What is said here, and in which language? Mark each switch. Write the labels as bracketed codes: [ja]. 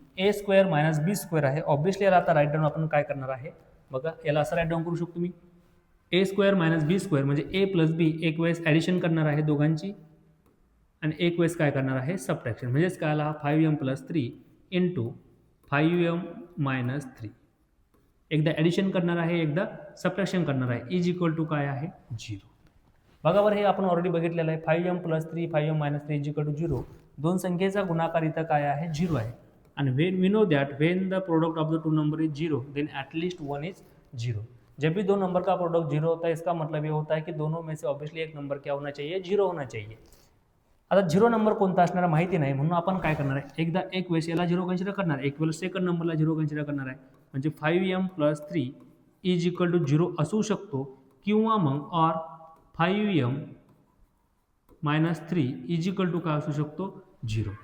[mr] ए square minus बी square आहे. Obviously याला आता राईट डाऊन आपण काय करणार आहे बघा, याला असं राईट डाऊन करू शकतो मी, ए स्क्वेअर मायनस बी स्क्वेअर म्हणजे ए प्लस बी एक वेळेस ॲडिशन करणार आहे दोघांची आणि एक वेळेस काय करणार आहे सबट्रॅक्शन, म्हणजेच काय आला 5m plus 3 into 5m minus 3. एकदा ॲडिशन करणार आहे एकदा सबट्रॅक्शन करणार आहे. इज इक्वल टू काय आहे 0. बघा बरं हे आपण ऑलरेडी बघितलेलं आहे. 5m plus 3 5m minus 3 is equal to 0. दोन संख्येचा गुणाकार इथं काय आहे 0 आहे. [en] आणि when we know that when the product of the two number is 0 then at least 1 is 0. [hi] जब भी दो नंबर का प्रोडक्ट 0 होता है इसका मतलब ये होता है कि दोनों में से ऑब्वियसली एक नंबर क्या होना चाहिए 0 होना चाहिए. [mr] आता 0 नंबर कोणता असणार माहिती नाही म्हणून आपण काय करणार आहे, एकदा एक वेळेस याला 0 कन्सिडर करणार, एक वेळेस सेकंड नंबरला 0 कन्सिडर करणार आहे. म्हणजे 5m plus 3 is equal to 0 असू शकतो किंवा मग or 5m minus 3 is equal to काय असू शकतो 0.